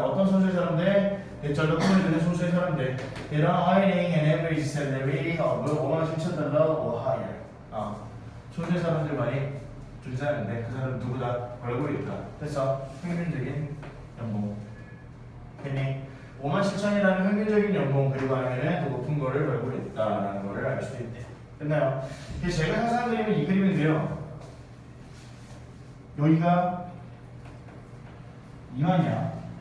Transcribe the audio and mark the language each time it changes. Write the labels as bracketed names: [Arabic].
[Korean] 어떤 소수의 사람들? 전력 보여주는 소수의 사람들. [English] They are earning an average salary of 57,000 or higher. [Korean] 소수의 사람들만이 존재하는데 그 사람 누구다? 얼굴이 있다. 됐어? 평균적인 연봉. 괜히 57,000이라는 평균적인 연봉 그리고 아니면 더 높은 거를 벌고 있다라는 거를 알 수 있대. 됐나요? 그래서 제가 항상 그리면 이 그림인데요. 여기가 2만이야.